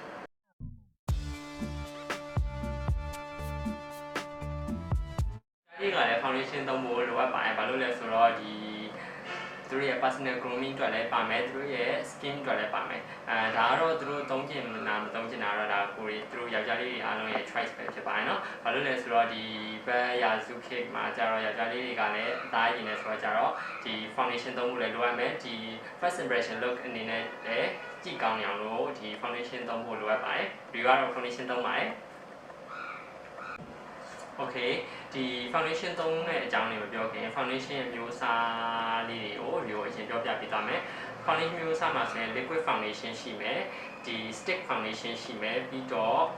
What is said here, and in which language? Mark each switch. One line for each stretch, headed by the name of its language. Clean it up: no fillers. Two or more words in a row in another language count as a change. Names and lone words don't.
Burmese: ဒီကလည်း foundation သုံးဖို့လိုအပ်ပါတယ်ဘာလို့လဲဆိုတော့သူတို့ရဲ့
English: personal grooming
Burmese: အတွက်လည်းပါမယ်သူတို့ရဲ့ skin အတွက်လည်းပါမယ် ဒါကတော့သူတို့သုံးချင်တာမသုံးချင်တာတော့ဒါကိုသူတို့ယောက်ျားလေးတွေအားလုံးရဲ့ choice ပဲဖြစ်ပါတယ်เนาะဘာလို့လဲဆိုတော့ဒီဘက်ရာစုခေတ်မှာကျတော့ယောက်ျားလေးတွေကလည်းအသားရည်နေဆိုတော့ကျတော့ဒီ foundation သုံးဖို့လည်းလိုအပ်မယ်ဒီ
English: first impression look
Burmese: အနေနဲ့လည်းကြည့်ကောင်းအောင်လို့ဒီ foundation သုံးဖို့လိုအပ်ပါတယ်ဒီကတော့ foundation သုံးပါတယ် โอเคဒီ foundation သုံးတဲ့အကြောင်းလေးမပြောခင် foundation ရဲ့မျိုးစားလေးတွေကိုအရင်ပြောပြပေးသွားမယ် foundation မျိုးစားမှာဆိုရင်
English: liquid foundation
Burmese: ရှိမယ်ဒီ
English: stick foundation
Burmese: ရှိမယ်ပြီးတော့